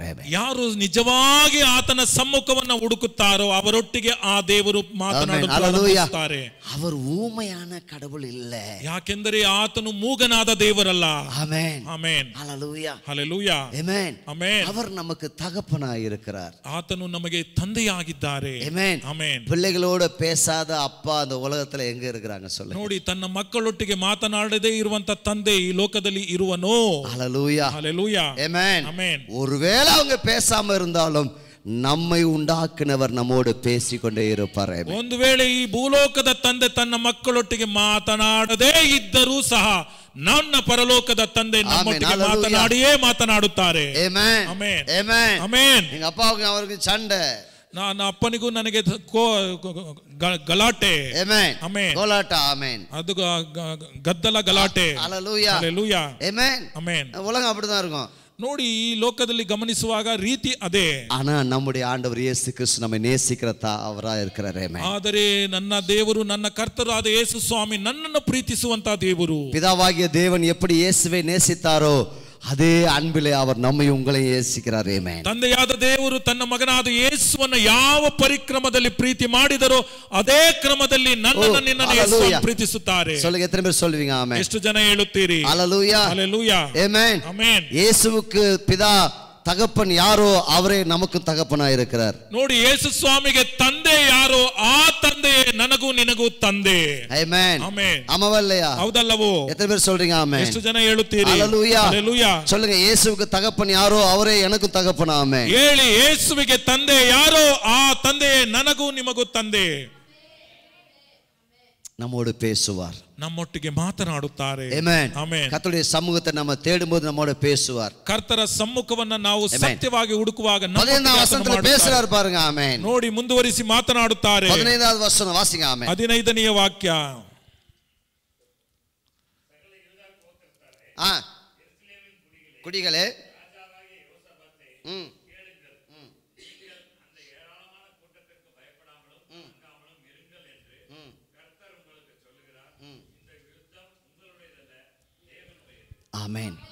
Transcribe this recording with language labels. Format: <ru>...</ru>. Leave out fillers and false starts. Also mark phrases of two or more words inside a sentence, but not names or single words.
<kn>ಯಾರು ನಿಜವಾಗಿ ಆತನ ಸಮ್ಮುಖವನ್ನು ಹುಡುಕುತ್ತಾರೋ ಅವರೊಟ್ಟಿಗೆ ಆ ದೇವರು ಮಾತನಾಡಲು ಪ್ರಾರಂಭಿಸುತ್ತಾರೆ.</kn> <ta>அவர் ஊமையான கடவுள் இல்ல,</ta> <kn>ಯಾಕೆಂದರೆ ಆತನು ಮೂಗನಾದ ದೇವರಲ್ಲ.</kn> <ta>ஆமென்.</ta> <kn>ಆಮೆನ್.</kn> <ta>ஹalleluya.</ta> <kn>ಹalleluya.</kn> <ta>ஆமென்.</ta> <kn>ಆಮೆನ್.</kn> <ta>அவர் நமக்கு தகப்பனாய் இருக்கிறார்.</ta> <kn>ಆತನು ನಮಗೆ ತಂದೆಯಾಗಿದ್ದಾರೆ.</kn> <ta>ஆமென்.</ta> <kn>ಆಮೆನ್.</kn> <ta>பிள்ளைகளோட பேசாத அப்பா அந்த உலகத்துல எங்க இருக்கிறாங்க சொல்லுங்க.</ta> <kn>ನೋಡಿ, ತನ್ನ ಮಕ್ಕಳೊಟ್ಟಿಗೆ ಮಾತನಾಡದೇ ಇರುವಂತ ತಂದೆ ಈ ಲೋಕದಲ್ಲಿ ಇರುವನೋ?</kn> <ta>ஹalleluya.</ta> <kn>ಹalleluya.</kn> <ta>ஆமென்.</ta> <kn>ಆಮೆನ್.</kn> <ta>ஒருவேளை அவங்க பேசாம இருந்தாலும் நம்மை உண்டாக்குனவர் நம்மோடு பேசிக்கொண்டே இருப்பார்.</ta> <kn>ಒಂದು ವೇಳೆ ಈ ಭೂಲೋಕದ ತಂದೆ ತನ್ನ ಮಕ್ಕಳೊಟ್ಟಿಗೆ ಮಾತನಾಡದೇ ಇದ್ದರೂ ಸಹ ನನ್ನ ಪರಲೋಕದ ತಂದೆ ನಮ್ಮೊಟ್ಟಿಗೆ ಮಾತನಾಡಿಯೇ ಮಾತನಾಡುತ್ತಾರೆ. ಆಮೆನ್. ಆಮೆನ್. ಆಮೆನ್. ಆಮೆನ್.</kn> <ta>எங்க அப்பாவுக்கு அவருக்கு சண்டை,</ta> <kn>ನನ್ನ ಅಪ್ಪನಿಗೂ ನನಗೆ ಗಲಾಟೆ. ಆಮೆನ್. ಆಮೆನ್.</kn> <ta>கோலாட்ட. ஆமென்.</ta> <kn>ಅದು ಗದ್ದಲ ಗಲಾಟೆ.</kn> <ta>ஹalleluya.</ta> <kn>ಹalleluya.</kn> <ta>ஆமென்.</ta> <kn>ಆಮೆನ್.</kn> <ta>உலகம் அப்படிதான் இருக்கும்.</ta> <kn>ನೋಡಿ, ಈ ಲೋಕದಲ್ಲಿ ಗಮನಿಸುವಾಗ ರೀತಿ ಅದೇ.</kn> <ta>ஆனா நம்முடைய ஆண்டவர் இயேசு கிறிஸ்து நம்மை நேசிக்கிற அவரா இருக்கிறார். ஆமென்.</ta> <kn>ಆದರೆ ನನ್ನ ದೇವರು, ನನ್ನ ಕರ್ತರು ಆದ ಯೇಸು ಸ್ವಾಮಿ ನನ್ನನ್ನು ಪ್ರೀತಿಸುವಂತ ದೇವರು.</kn> <ta>பிதாவாகிய தேவன் எப்படி இயேசுவை நேசித்தாரோ அதே அன்பிலே அவர் நம்மை உங்களை நேசிக்கிறார். ஆமென்.</ta> <kn>ತಂದೆಯಾದ ದೇವರು ತನ್ನ ಮಗನಾದ ಯೇಸುವನ್ನು ಯಾವ ಪರಿಕ್ರಮದಲ್ಲಿ ಪ್ರೀತಿ ಮಾಡಿದರೋ ಅದೇ ಕ್ರಮದಲ್ಲಿ ನನ್ನನ್ನು ನಿನ್ನನ್ನು ಯೇಸು ಪ್ರೀತಿಸುತ್ತಾರೆ.</kn> <ta>சொல்லுங்க, எத்தனை பேர் சொல்லுவீங்க? ஆமென்.</ta> <kn>ಎಷ್ಟು ಜನ ಹೇಳುತ್ತೀರಿ?</kn> <ta>ஹalleluya.</ta> <kn>ஹalleluya.</kn> <ta>ஆமென்.</ta> <kn>ஆமென்.</kn> <ta>இயேசுவுக்கு பிதா தகப்பன் யாரோ அவரே நமக்கு தகப்பனாய் இருக்கிறார்.</ta> <kn>ನೋಡಿ, ಯೇಸು ಸ್ವಾಮಿಗೆ ತಂದೆ ಯಾರೋ ಆ ತಂದೆ ನನಗೂ ನಿನಗೂ ತಂದೆ.</kn> <ta>ஆமென்.</ta> <kn>ಆಮೆನ್.</kn> <ta>ஆமாவல்லையா?</ta> <kn>ಹೌದಲ್ಲವೋ?</kn> <ta>எத்தனை பேர் சொல்றீங்க? ஆமென்.</ta> <kn>ಎಷ್ಟು ಜನ ಹೇಳುತ್ತೀರಿ?</kn> <ta>ஹalleluya.</ta> <kn>ಹalleluya.</kn> <ta>சொல்லுங்க, இயேசுவுக்கு தகப்பன் யாரோ அவரே எனக்கு தகப்பன். ஆமென்.</ta> <kn>ಹೇಳಿ, ಯೇಸುವಿಗೆ ತಂದೆ ಯಾರೋ ಆ ತಂದೆಯೇ ನನಗೂ ನಿಮಗೂ ತಂದೆ.</kn> <ta>நம்மோடு பேசுவார்,</ta> <kn>ನಮ್ಮೊಟ್ಟಿಗೆ ಮಾತನಾಡುತ್ತಾರೆ.</kn> <ta>ஆமென்.</ta> <kn>ಆಮೆನ್.</kn> <ta>கர்த்தருடைய சமூகத்தை நம்ம தேடும்போது நம்மோட பேசுவார்.</ta> <kn>ಕರ್ತರ ಸಮ್ಮುಖವನ್ನ ನಾವು ಸತ್ಯವಾಗಿ ಹುಡುಕುವಾಗ</kn> <ta>15வது வசனத்துல பேசுறார் பாருங்க. ஆமென்.</ta> <kn>ನೋಡಿ, ಮುಂದುವರಿಸಿ ಮಾತನಾಡುತ್ತಾರೆ.</kn> <ta>15வது வசனம் வாசிங்க. ஆமென்.</ta> <kn>15ನೇ ವಾಕ್ಯ.</kn> <ta>குடிகளே, ஆமென்.</ta>